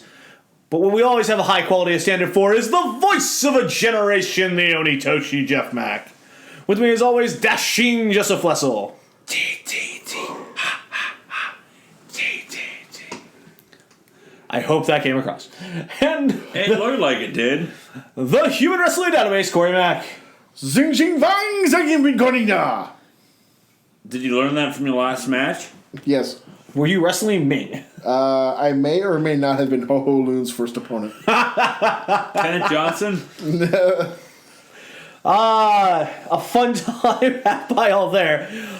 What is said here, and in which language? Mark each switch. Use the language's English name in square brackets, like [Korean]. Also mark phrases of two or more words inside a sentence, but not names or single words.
[English] But what we always have a high quality of standard for is the voice of a generation, the Onitoshi Jeff Mack. With me as always, dashing Joseph Flessel. I hope that came across. And It looked like it did. the Human Wrestling Database, Corey Mack. Zing zing vang zing bin konina. Did you learn that from your last match? Yes. Were you wrestling Ming? I may or may not have been Ho-Ho Loon's first opponent. Kenneth Johnson? A fun time had by all there.